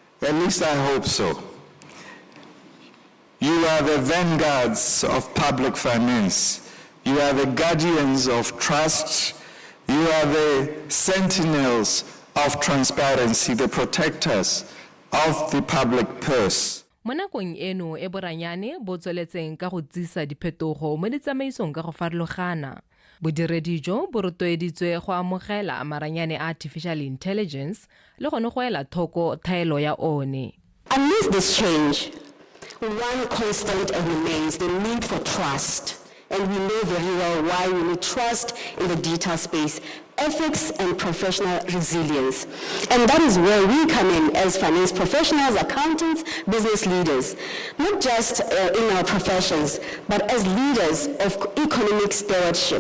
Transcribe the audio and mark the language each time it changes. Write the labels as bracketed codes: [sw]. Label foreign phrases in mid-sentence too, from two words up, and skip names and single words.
[en] At least I hope so. You are the vanguards of public finance. You are the guardians of trust. You are the sentinels of transparency, the protectors of the public purse. [tn] Mo nakong eno e boranyane bo tsweletseng ka go tsisa diphetogo mo ditsamaisong ka go farologana. Bodiredi jo bo rotloeditswe go amogela maranyane a [en] artificial intelligence [tn] le gone go ela thoko thaelo ya one. [en] Amidst this change, one constant remains the need for trust. And we know very well why we need trust in the digital space, ethics and professional resilience. And that is where we come in as finance professionals, accountants, business leaders, not just in our professions, but as leaders of economic stewardship.